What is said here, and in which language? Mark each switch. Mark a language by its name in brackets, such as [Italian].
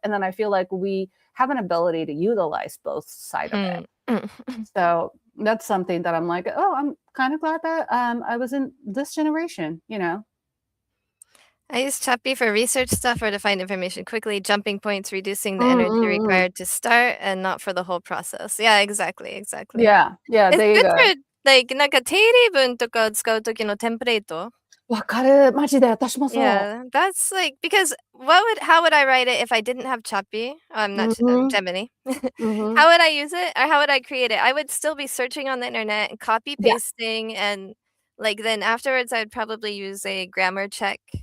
[English] And then I feel like we have an ability to utilize both sides of it. So that's something that I'm like, oh, I'm kind of glad that I was in this generation, you know. I use Chappy for research stuff or to find information quickly, jumping points, reducing the energy required to start, and not for the whole process. Yeah, exactly. Yeah, It's there you good go. for, like, [Japanese] なんか定例文とかを使う時のテンプレート。わかる。マジで私もそう。 [English] Yeah, that's like because how would I write it if I didn't have Chappy? I'm not Gemini. How would I use it or how would I create it? I would still be searching on the internet and copy Yeah. pasting and like then afterwards I'd probably use a grammar check